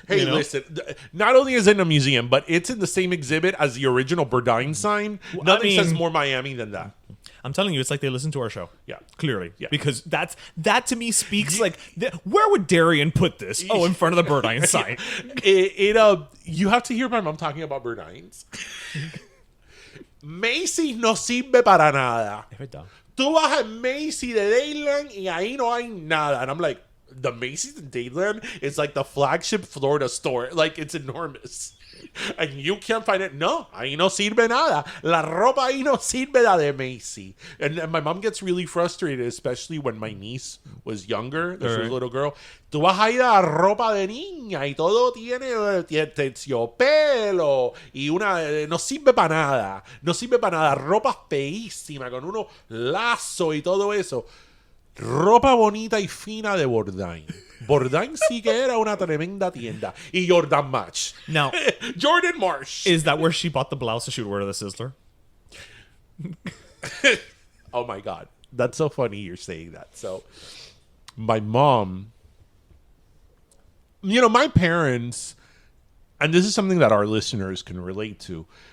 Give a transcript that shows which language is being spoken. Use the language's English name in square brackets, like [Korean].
[English] Hey, listen, not only is it in a museum, but it's in the same exhibit as the original Burdine sign. Nothing says more Miami than that. I'm telling you, it's like they listen to our show. Yeah. Clearly. Yeah. Because that to me speaks like, where would Darian put this? Oh, in front of the Burdine sign. You have to hear my mom talking about Burdines. [Spanish] Macy's no sirve para nada. Es verdad. Tú vas a Macy's de Dayland y ahí no hay nada. [English] And I'm like, the Macy's in Dayland is like the flagship Florida store. Like, it's enormous. And you can't find it. [Spanish] No, ahí no sirve nada. La ropa ahí no sirve la de Macy. And my mom gets really frustrated, especially when my niece was younger. She was a little girl. Tú vas a ir a ropa de niña y todo tiene terciopelo y no sirve para nada. No sirve para nada. Ropa feísima con unos lazos y todo eso. Ropa bonita y fina de Bourdain. Bourdain sí que era una tremenda tienda. Y Jordan Marsh. [English] Now, Jordan Marsh. Is that where she bought the blouse that she would wear to the Sizzler? Oh my God. That's so funny you're saying that. So, my mom, my parents, and this is something that our listeners can relate to.